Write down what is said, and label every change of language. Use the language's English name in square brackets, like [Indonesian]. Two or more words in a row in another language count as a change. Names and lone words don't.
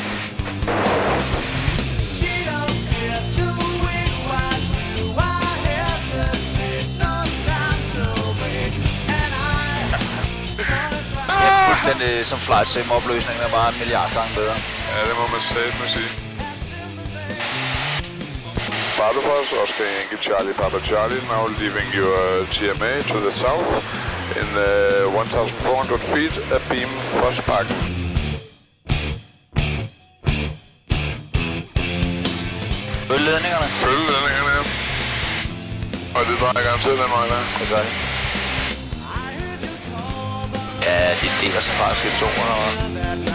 [Danish] Den som [English] flight sim [Danish] opløsningen er bare en milliard gange bedre. Ja, det må man sige. [English] Bardufoss, Oscar Yankee Charlie Papa Charlie, now leaving your TMA to the south in 1,400 feet abeam Fossparken. [Danish] Følg ledningerne. Ja. Og det drejer garanteret den vej der. Det gør det. Ja, de deler sig faktisk i to eller noget.